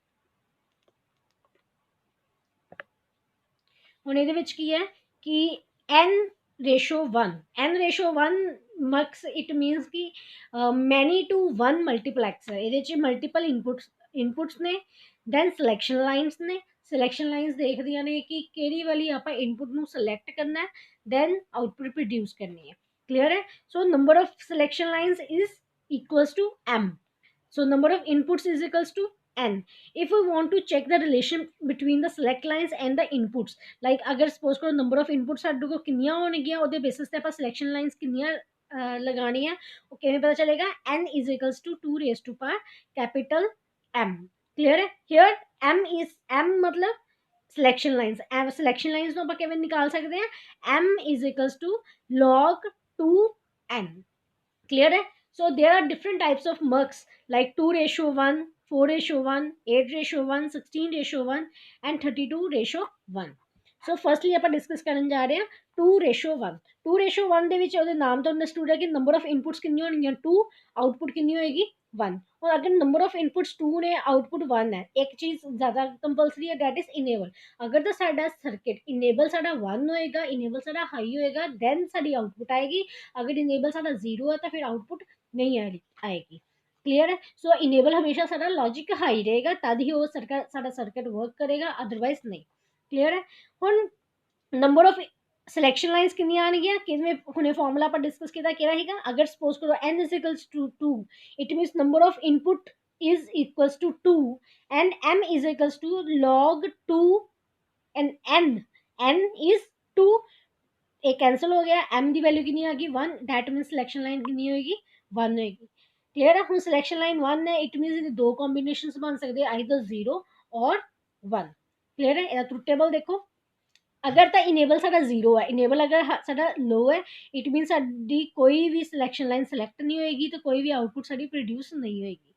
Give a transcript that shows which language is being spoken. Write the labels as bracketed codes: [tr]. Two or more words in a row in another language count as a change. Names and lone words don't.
[pa] ਹੁਣ ਇਹਦੇ ਵਿੱਚ ਕੀ ਹੈ ਕਿ n/1 ਮਕਸ [en] it means [pa] ਕਿ [en] many to 1 multiplexer. [pa] ਇਹਦੇ 'ਚ ਮਲਟੀਪਲ ਇਨਪੁਟਸ ਨੇ, ਦੈਨ [en] selection lines [pa] ਨੇ। [en] selection lines [pa] ਦੇਖਦੀਆਂ ਨੇ ਕਿ ਕਿਹੜੀ ਵਾਲੀ ਆਪਾਂ ਇਨਪੁਟ ਨੂੰ ਸਿਲੈਕਟ ਕਰਨਾ, ਦੈਨ [en] output produce [pa] ਕਰਨੀ ਹੈ। ਕਲੀਅਰ ਹੈ? [en] so number of selection lines is equals to m. So number of inputs is equals to n. If we want to check the relation between the select lines and the inputs, like अगर suppose करो number of inputs [pa] ਸਾਡੇ ਕੋਲ ਕਿੰਨੀਆਂ ਹੋਣਗੀਆਂ, ਉਹਦੇ [en] basis [pa] ਤੇ ਆਪਾਂ [en] selection lines [pa] ਕਿੰਨੀਆਂ ਲਗਾਉਣੀਆਂ, ਉਹ ਕਿਵੇਂ ਪਤਾ ਚੱਲੇਗਾ? [en] n is equals to 2 raised to power capital M. [pa] Clear ਹੈ? Here m ਮਤਲਬ [en] selection lines, selection lines [pa] ਨੂੰ ਆਪਾਂ ਕਿਵੇਂ ਨਿਕਾਲ ਸਕਦੇ ਹਾਂ? [en] m is equals to log 2n. [pa] Clear ਹੈ? [en] So there are different types of mux like 2/1, 4/1, 8/1, 16/1 and 32/1. [pa] ਸੋ ਫਸਟਲੀ ਆਪਾਂ ਡਿਸਕਸ ਕਰਨ ਜਾ ਰਹੇ ਹਾਂ 2/1। 2/1 ਦੇ ਵਿੱਚ ਉਹਦੇ ਨਾਮ ਤੋਂ ਅੰਡਰਸਟੂਡ ਹੈ ਕਿ [en] number of inputs [pa] ਕਿੰਨੀਆਂ ਹੋਣਗੀਆਂ? 2। ਆਊਟਪੁੱਟ ਕਿੰਨੀ ਹੋਏਗੀ? 1। ਔਰ ਅਗਰ [en] number of inputs [pa] 2 ਨੇ, ਆਊਟਪੁੱਟ 1 ਹੈ, ਇੱਕ ਚੀਜ਼ ਜ਼ਿਆਦਾ ਕੰਪਲਸਰੀ ਹੈ, [en] that is enable. [pa] ਅਗਰ ਤਾਂ ਸਾਡਾ [en] circuit enable [pa] ਸਾਡਾ 1 ਹੋਏਗਾ, ਇਨੇਬਲ ਸਾਡਾ ਹਾਈ ਹੋਏਗਾ, ਦੈਨ ਸਾਡੀ ਆਊਟਪੁੱਟ ਆਏਗੀ। ਅਗਰ ਇਨੇਬਲ ਸਾਡਾ 0 ਹੈ ਤਾਂ ਫਿਰ ਆਊਟਪੁੱਟ ਨਹੀਂ ਆਏਗੀ। ਕਲੀਅਰ ਹੈ? ਸੋ ਇਨੇਬਲ ਹਮੇਸ਼ਾ ਸਾਡਾ [en] logic high [pa] ਰਹੇਗਾ, ਤਦ ਹੀ ਉਹ ਸਾਡਾ [en] circuit work [pa] ਕਰੇਗਾ, ਅਦਰਵਾਈਜ਼ ਨਹੀਂ। ਕਲੀਅਰ ਹੈ? ਹੁਣ [en] number of selection lines [pa] ਕਿੰਨੀਆਂ ਆਣਗੀਆਂ? ਕਿਵੇਂ ਹੁਣੇ ਫਾਰਮੂਲਾ ਆਪਾਂ ਡਿਸਕਸ ਕੀਤਾ ਕਿਹੜਾ ਹੈਗਾ? ਅਗਰ ਸਪੋਜ਼ ਕਰੋ [en] n is equals to 2, it means number of input is equals to 2 and m is equals to log 2 and n is 2। [pa] ਇਹ ਕੈਂਸਲ ਹੋ ਗਿਆ, m ਦੀ ਵੈਲਿਊ ਕਿੰਨੀ ਆ ਗਈ? 1। [en] that means selection line [pa] ਕਿੰਨੀ ਹੋਏਗੀ? 1 ਹੋਏਗੀ। ਕਲੀਅਰ ਹੈ? ਹੁਣ [en] selection line [pa] 1 ਹੈ, [en] it means [pa] ਇਹਦੇ ਦੋ ਕੰਬੀਨੇਸ਼ਨਸ ਬਣ ਸਕਦੇ, ਆਈਦਰ 0 ਔਰ 1। ਕਲੀਅਰ ਹੈ? ਇਹਦਾ [en] truth table [pa] ਦੇਖੋ। ਅਗਰ ਤਾਂ ਇਨੇਬਲ ਸਾਡਾ 0 ਹੈ, ਇਨੇਬਲ ਅਗਰ ਸਾਡਾ ਲੋ ਹੈ, [en] it means [pa] ਸਾਡੀ ਕੋਈ ਵੀ [en] selection line select [pa] ਨਹੀਂ ਹੋਏਗੀ ਤੇ ਕੋਈ ਵੀ ਆਊਟਪੁੱਟ ਸਾਡੀ ਪ੍ਰੋਡਿਊਸ ਨਹੀਂ ਹੋਏਗੀ।